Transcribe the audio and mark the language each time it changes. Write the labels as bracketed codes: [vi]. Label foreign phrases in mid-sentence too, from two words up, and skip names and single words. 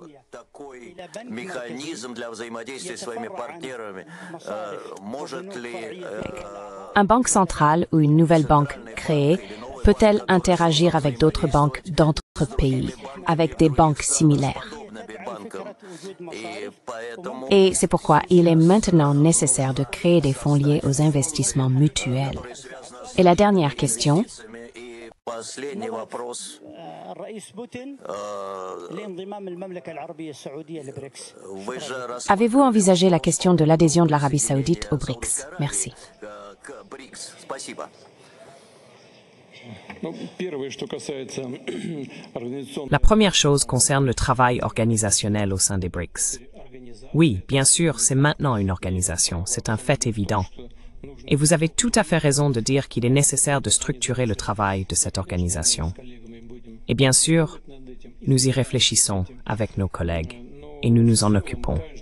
[fr] Un banque centrale ou une nouvelle banque créée peut-elle interagir avec d'autres banques d'entre pays, avec des banques similaires? Et c'est pourquoi il est maintenant nécessaire de créer des fonds liés aux investissements mutuels. Et la dernière question, [ru] Последний вопрос. Вы же [fr] Avez-vous envisagé la question de l'adhésion de l'Arabie saoudite aux BRICS? Merci. [ru] БРИКС. Спасибо. Ну, первое, что касается организационного [fr] La première chose concerne le travail organisationnel au sein des BRICS. Oui, bien sûr, c'est maintenant une organisation, c'est un fait évident. Et vous avez tout à fait raison de dire qu'il est nécessaire de structurer le travail de cette organisation. Et bien sûr, nous y réfléchissons avec nos collègues et nous nous en occupons.